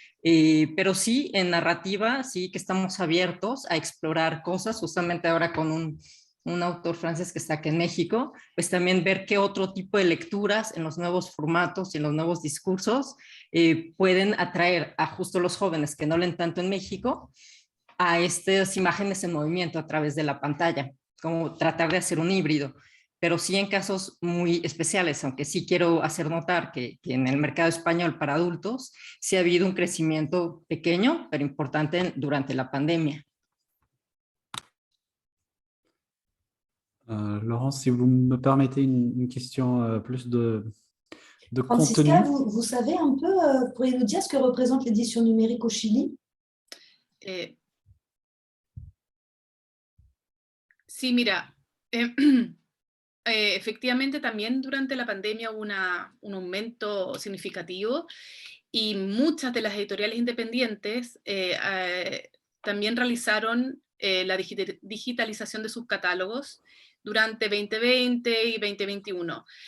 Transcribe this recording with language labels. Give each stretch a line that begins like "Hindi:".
Spanish: Pero sí, en narrativa, sí que estamos abiertos a explorar cosas, justamente ahora con un autor francés que está aquí en México, pues también ver qué otro tipo de lecturas en los nuevos formatos y en los nuevos discursos pueden atraer a justo los jóvenes que no leen tanto en México a estas imágenes en movimiento a través de la pantalla, como tratar de hacer un híbrido. Pero sí en casos muy especiales, aunque sí quiero hacer notar que en el mercado español para adultos sí ha habido un crecimiento pequeño, pero importante durante la pandemia.
French: Laurence, si vous me permettez une question plus de Francisca, contenu. vous savez un peu, vous pourriez nous dire ce que représente l'édition numérique au Chili?
Spanish: Sí, mira, efectivamente también durante la pandemia hubo un aumento significativo y muchas de las editoriales independientes también realizaron la digitalización de sus catálogos durante 2020 y 2021.